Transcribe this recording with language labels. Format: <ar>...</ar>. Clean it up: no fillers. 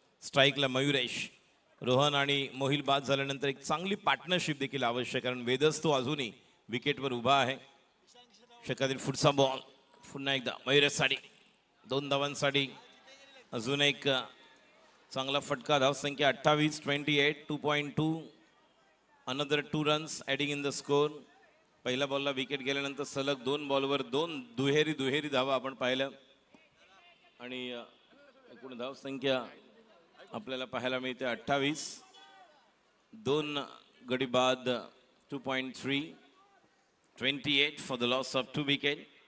<mr>स्ट्राईकला मयुरेश. रोहन आणि मोहिल बाद झाल्यानंतर एक चांगली पार्टनरशिप देखील आवश्यक, कारण वेदस तो अजूनही विकेटवर उभा आहे. षटकातील पुढचा बॉल, पुन्हा एकदा मयुरेश साडी. 2 धावांसाठी अजून एक चांगला फटका. धावसंख्या 28, 28, 2.2.</mr> <en>Another 2 runs adding in the score.</en> <mr>पहिल्या बॉलला विकेट गेल्यानंतर सलग 2 बॉलवर 2 दुहेरी धावा आपण पाहिल्या. आणि एकूण धावसंख्या आपल्याला पाहायला मिळते 28. 2 गडी बाद, 2.3.</mr> <en>28 for the loss of 2 wicket.</en>